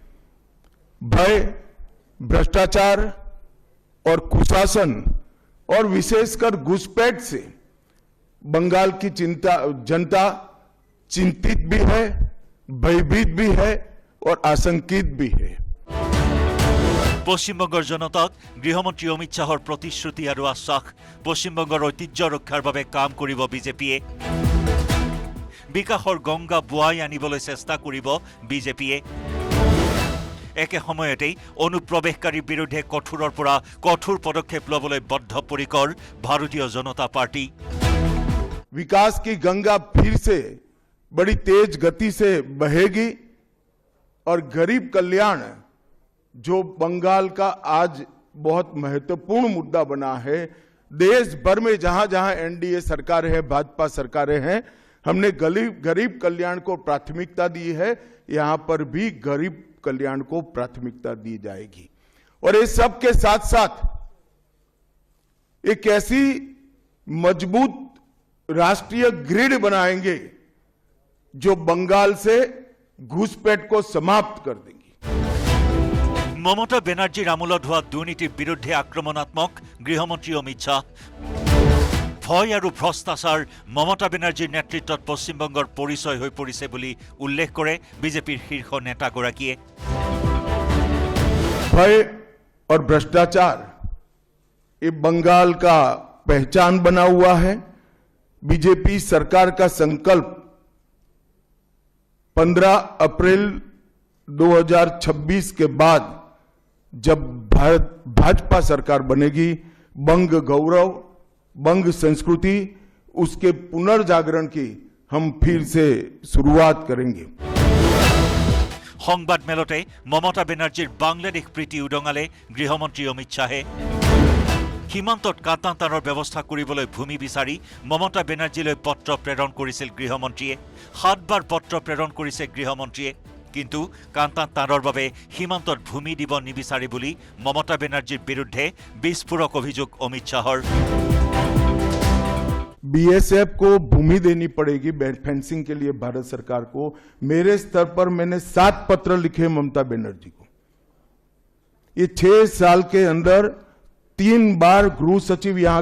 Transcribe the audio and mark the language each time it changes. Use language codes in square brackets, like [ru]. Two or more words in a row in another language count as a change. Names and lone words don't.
[hi] भय भ्रष्टाचार और कुशासन और विशेषकर घुसपैठ से बंगाल की जनता चिंतित भी है भयभीत भी है और आशंकित भी है [as] পশ্চিমবংগৰ জনতাক গৃহমন্ত্ৰী অমিত শাহৰ প্ৰতিশ্ৰুতি আৰু আশ্বাস পশ্চিমবংগৰ ঐতিহ্য ৰক্ষাৰ বাবে কাম কৰিব বিজেপিয়ে বিকাশৰ গংগা বুৱাই আনিবলৈ চেষ্টা কৰিব বিজেপিয়ে একে সময়তেই অনুপ্ৰৱেশকাৰীৰ বিৰুদ্ধে কঠোৰৰ পৰা কঠোৰ পদক্ষেপ ল'বলৈ বদ্ধপৰিকৰ ভাৰতীয় জনতা পাৰ্টি [hi] विकास की गंगा फिर से बड़ी तेज गति से बहेगी और गरीब कल्याण जो बंगाल का आज बहुत महत्वपूर्ण मुद्दा बना है देश भर में जहां जहां एनडीए सरकार है भाजपा सरकारें हैं हमने गरीब कल्याण को प्राथमिकता दी है यहां पर भी गरीब कल्याण को प्राथमिकता दी जाएगी और इस सब के साथ साथ एक ऐसी मजबूत राष्ट्रीय ग्रिड बनाएंगे जो बंगाल से घुसपैठ को समाप्त कर देंगे [as] মমতা বেনাৰ্জীৰ আমোলত হোৱা দুৰ্নীতিৰ বিৰুদ্ধে আক্ৰমণাত্মক গৃহমন্ত্ৰী অমিত শাহ ভয় আৰু ভ্ৰষ্টাচাৰ মমতা বেনাৰ্জীৰ নেতৃত্বত পশ্চিমবংগৰ পৰিচয় হৈ পৰিছে বুলি উল্লেখ কৰে বিজেপিৰ শীৰ্ষ নেতাগৰাকীয়ে [hi] भय और भ्रष्टाचार ये बंगाल का पहचान बना हुआ है बीजेपी सरकार का संकल्प 15 अप्रैल 2026 के बाद जब भाजपा सरकार बनेगी बंग गौरव बंग संस्कृति उसके पुनर्जागरण की हम फिर से शुरुआत करेंगे [as] সংবাদ মেলতে মমতা বেনাৰ্জীৰ বাংলাদেশ প্ৰীতি উদঙালে গৃহমন্ত্ৰী অমিত শাহে সীমান্তত কাটাতাৰৰ ব্যৱস্থা কৰিবলৈ ভূমি বিচাৰি মমতা বেনাৰ্জীলৈ পত্ৰ প্ৰেৰণ কৰিছিল গৃহমন্ত্ৰীয়ে 7 বাৰ পত্ৰ প্ৰেৰণ কৰিছে গৃহমন্ত্ৰীয়ে কিন্তু কাটাতাৰৰ বাবে সীমান্তত ভূমি দিব নিবিচাৰি বুলি মমতা বেনাৰ্জীৰ বিৰুদ্ধে বিস্ফোৰক অভিযোগ অমিত শাহৰ [hi] बीएसएफ को भूमि देनी पड़ेगी फेंसिंग के लिए भारत सरकार को मेरे स्तर पर मैंने 7 पत्र लिखे ममता बनर्जी को ये 6 साल के अंदर 3 बार गृह सचिव यहां